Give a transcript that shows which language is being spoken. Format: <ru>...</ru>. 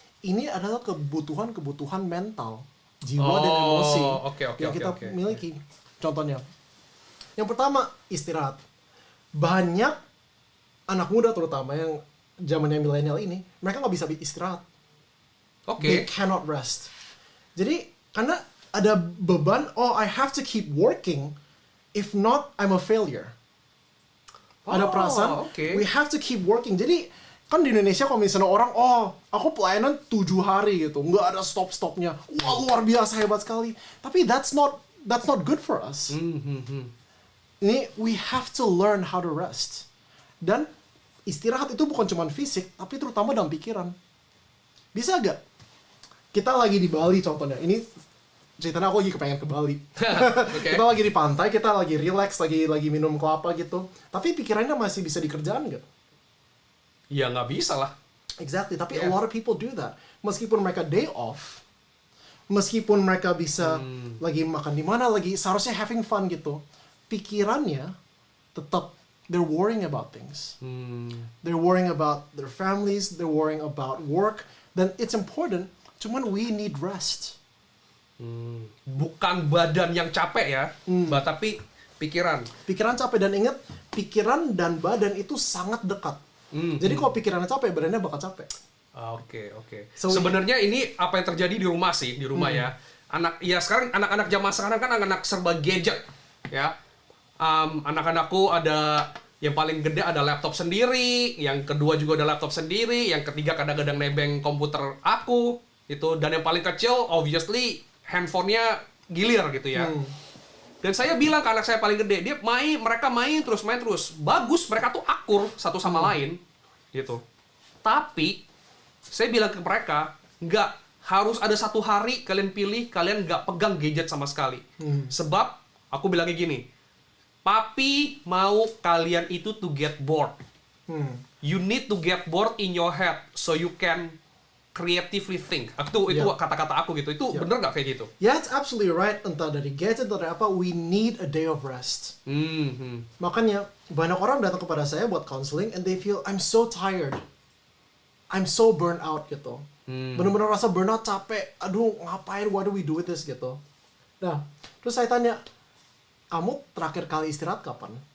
<id>Ini adalah kebutuhan mental, jiwa dan emosi yang kita miliki. Contohnya, yang pertama istirahat. Banyak anak muda terutama yang zamannya milenial ini, mereka nggak bisa istirahat.</id> <en>They cannot rest.</en> <id>Jadi karena ada beban,</id> <en>I have to keep working, if not I'm a failure.</en> <id>Ada perasaan,</id> <en>we have to keep working.</en> <id>Jadi, kan di Indonesia kalau misalnya orang, aku pelayanan 7 hari gitu, nggak ada stop-stopnya. Wah, luar biasa, hebat sekali. Tapi</id> <en>that's not good for us.</en> <id>Ini,</id> <en>we have to learn how to rest.</en> <id>Dan istirahat itu bukan cuma fisik, tapi terutama dalam pikiran. Bisa gak? Kita lagi di Bali contohnya, ini ceritanya aku lagi kepengen ke Bali. Kita lagi di pantai, kita lagi relax, lagi minum kelapa gitu. Tapi pikirannya masih bisa dikerjakan nggak? Ya nggak bisa lah.</id> <en>Exactly,</en> <id>tapi</id> <en>a lot of people do that.</en> <id>Meskipun mereka</id> <en>day off,</en> <id>meskipun mereka bisa lagi makan di mana, lagi seharusnya</id> <en>having fun</en> <id>gitu. Pikirannya tetap,</id> <en>they're worrying about things. They're worrying about their families, they're worrying about work.</en> <id>Dan</id> <en>it's important,</en> <id>cuman</id> <en>we need rest.</en> <id>Bukan badan yang capek ya, tapi pikiran. Pikiran capek, dan ingat, pikiran dan badan itu sangat dekat. Jadi kalau pikirannya capek, badannya bakal capek. Oke. So, sebenarnya ini apa yang terjadi di rumah sih, ya. Sekarang anak-anak zaman sekarang kan anak-anak serba gadget, ya. Anak-anakku ada yang paling gede ada laptop sendiri, yang kedua juga ada laptop sendiri, yang ketiga kadang-kadang nebeng komputer aku, itu, dan yang paling kecil obviously handphonenya gilir gitu ya. Dan saya bilang ke anak saya paling gede, mereka main terus. Bagus, mereka tuh akur satu sama lain gitu. Tapi saya bilang ke mereka, nggak harus ada satu hari kalian pilih, kalian nggak pegang gadget sama sekali. Sebab aku bilangnya gini, papi mau kalian itu</id> <en>to get bored. You need to get bored in your head so you can creatively think.</en> <id>Itu kata-kata aku gitu. Itu bener nggak kayak gitu?</id> <en>Yeah, it's absolutely right.</en> <id>Entah dari gadget atau dari apa,</id> <en>we need a day of rest.</en> <id>Makanya banyak orang datang kepada saya buat counseling</id> <en>and they feel I'm so tired. I'm so burnt out</en> <id>gitu. Bener-bener rasa burnout, capek. Aduh, ngapain?</id> <en>Why do we do this gitu.</en> <id>Nah, terus saya tanya, kamu terakhir kali istirahat kapan?</id>